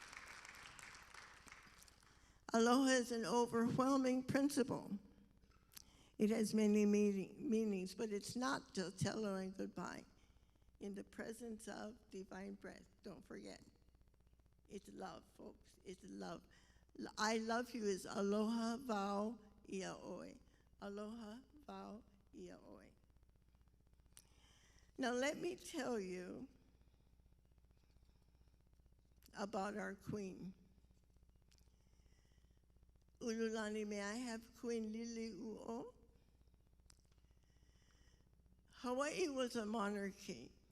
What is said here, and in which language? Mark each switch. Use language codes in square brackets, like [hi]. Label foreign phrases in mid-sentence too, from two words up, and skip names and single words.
[en] Aloha is an overwhelming principle. It has many meanings, but it's not just hello and goodbye. In the presence of divine breath, don't forget. It's love, folks. It's love. I love you is [haw] aloha vau ia oe. Aloha vau ia oe. [en] Now let me tell you about our queen. Ululani, may I have Queen Lili'u'o? Hawaii was a monarchy.